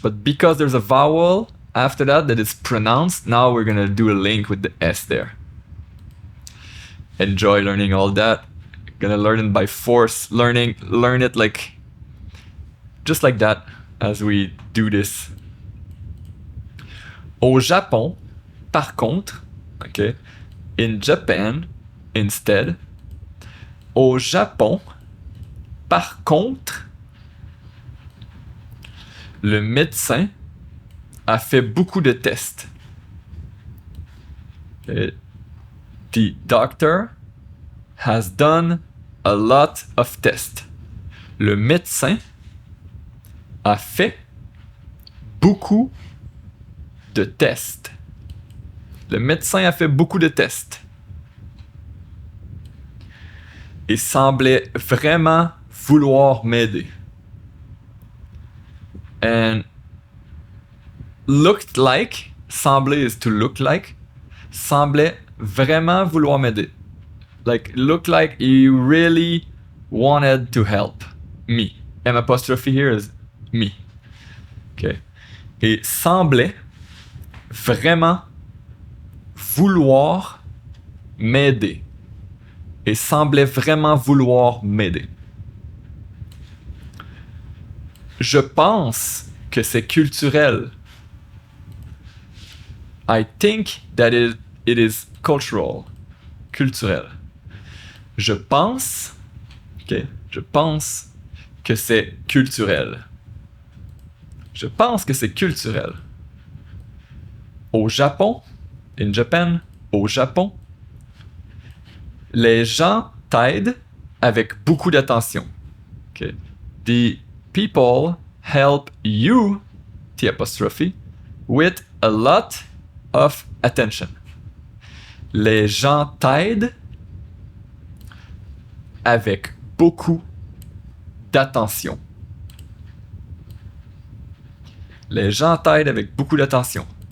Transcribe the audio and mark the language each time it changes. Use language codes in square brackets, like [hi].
[en] But because there's a vowel after that is pronounced, now we're gonna do a link with the S there. Enjoy learning all that. Gonna learn it by force. Learn it like just like that as we do this. [fr] Au Japon, par contre, okay, [en] in Japan, instead, [fr] au Japon, par contre, le médecin a fait beaucoup de tests. [en] Okay. The doctor has done a lot of tests. [fr] Le médecin a fait beaucoup de tests. Le médecin a fait beaucoup de tests. Et semblait vraiment vouloir m'aider. [en] And looked like, semblait is to look like, [fr] semblait vraiment vouloir m'aider. [en] Like, looked like he really wanted to help me. M apostrophe here is me. Okay. [fr] Et semblait vraiment vouloir m'aider. Et semblait vraiment vouloir m'aider. Je pense que c'est culturel. [en] I think that it is cultural. [fr] Culturel. Je pense, okay, je pense que c'est culturel. Je pense que c'est culturel. Au Japon, [en] in Japan, [fr] au Japon, les gens t'aident avec beaucoup d'attention. [en] Okay. The people help you, T apostrophe, with a lot of attention. [fr] Les gens t'aident avec beaucoup d'attention. Les gens t'aident avec beaucoup d'attention.